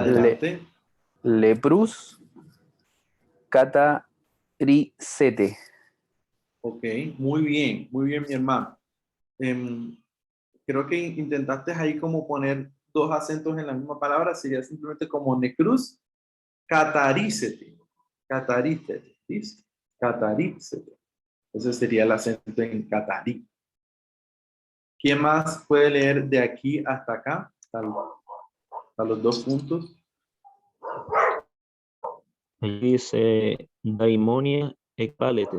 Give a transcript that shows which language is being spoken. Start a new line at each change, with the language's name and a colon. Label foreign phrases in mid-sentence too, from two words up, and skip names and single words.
Spanish: Adelante.
Greek: λεπροὺς καθαρίζετε.
Spanish: Ok, muy bien, mi hermano. Creo que intentaste ahí como poner dos acentos en la misma palabra, sería simplemente como necruz, catarícete, catarícete, ¿listo?
Greek: Catarícete.
Spanish: Ese sería el acento en catarí. ¿Quién más puede leer de aquí hasta acá? Hasta los dos puntos. Ahí dice
Greek: δαιμόνια ἐκβάλλετε.